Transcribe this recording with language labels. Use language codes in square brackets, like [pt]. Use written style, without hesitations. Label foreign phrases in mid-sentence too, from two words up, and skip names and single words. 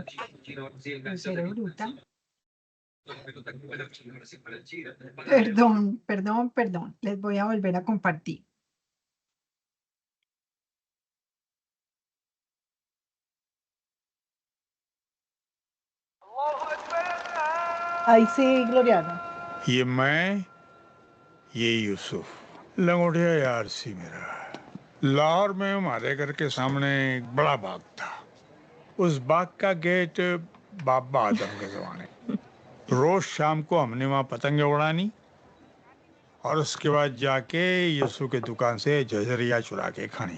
[es] Seré bruta. Perdón. Les voy a volver a compartir. Ahí sí, Gloriana. [hi] ये मैं ये यूसुफ लंगोटिया यार सी मेरा लाहौर में हमारे घर के सामने एक बड़ा बाग था। उस बाग का गेट बाबा आदम के जमाने। रोज शाम को हमने वहाँ पतंगे उड़ानी और उसके बाद जाके यूसुफ के दुकान से जजरिया चुरा के खानी।